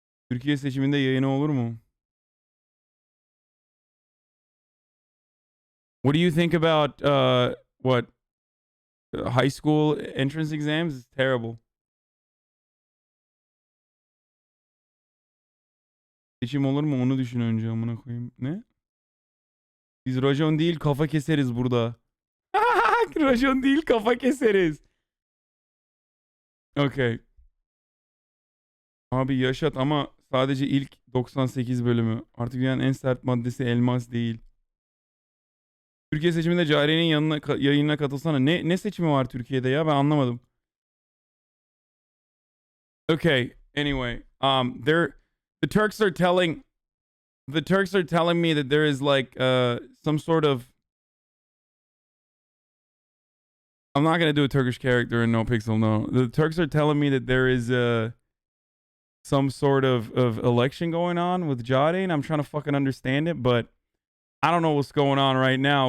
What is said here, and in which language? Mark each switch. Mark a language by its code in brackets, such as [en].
[tr] Türkiye seçiminde yayını olur mu? [en] What do you think about what high school entrance exams? It's terrible. [tr] Seçim olur mu onu düşün önce amına koyayım. Ne? Biz rajon değil kafa keseriz burada. Rajon değil kafa keseriz. Okay. Abi yaşat ama sadece ilk 98 bölümü. Artık dünyanın en sert maddesi elmas değil. Türkiye seçiminde Cariye'nin yayınına katılsana. Ne seçimi var Türkiye'de ya? Ben anlamadım. [en] Okay. Anyway, the Turks are telling me that there is like some sort of, I'm not gonna do a Turkish character in No Pixel. No, the Turks are telling me that there is some sort of election going on with Jade, and I'm trying to fucking understand it, but I don't know what's going on right now.